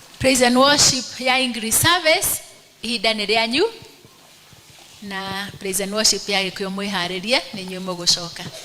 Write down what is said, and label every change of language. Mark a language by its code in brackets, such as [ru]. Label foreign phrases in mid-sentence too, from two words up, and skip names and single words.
[en] praise and worship [ki] ya [en] English service [ki] ihinda nĩ rĩanyu, na [en] praise and worship [ki] ya Gĩkũyũ mwĩharĩrie nĩ inyuĩ mũgũcoka.